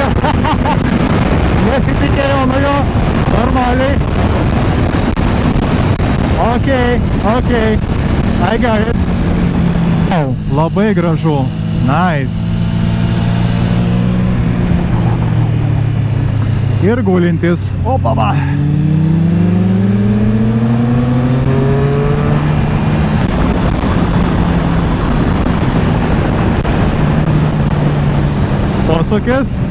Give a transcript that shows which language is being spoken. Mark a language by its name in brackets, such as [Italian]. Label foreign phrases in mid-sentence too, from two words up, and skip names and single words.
[Lithuanian] Nesitikėjau nuo jo. Normaliai. [English] Okay. I got it. [Lithuanian] Oh, labai gražu. Nice. Ir gulintis. Opa, va. Posūkis.